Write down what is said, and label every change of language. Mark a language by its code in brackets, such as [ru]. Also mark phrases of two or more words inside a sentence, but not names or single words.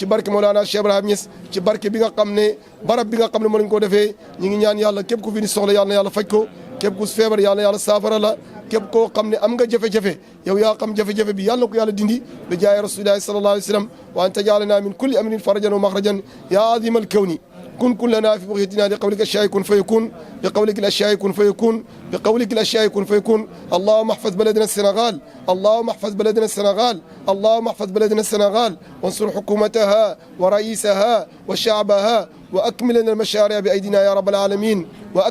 [wo] barke Mawlana Cheikh Ibrahim Niass ci barke bi nga xam ne barab bi nga xam ne moo lañ ko defee ñu ngi ñaan yàlla képp ku fi ni soxla yàlla na yàlla faj ko képp ku feebar yàlla na yàlla saafara la képp koo xam ne am nga jafe-jafe yow yaa xam jafe-jafe bi yàlla na ko yàlla dindi [ar] بجاه رسول الله صلى الله عليه وسلم وأن تجعل لنا من كل أمر فرجا ومخرجا يا عظيم الكون كن كلنا في بغيتنا لقولك الأشياء كن فيكون بقولك الأشياء كن فيكون بقولك الأشياء كن فيكون اللهم احفظ بلدنا السنغال اللهم احفظ بلدنا السنغال اللهم احفظ بلدنا السنغال وانصر حكومتها ورئيسها وشعبها وأكمل لنا المشاريع بأيدينا يا رب العالمين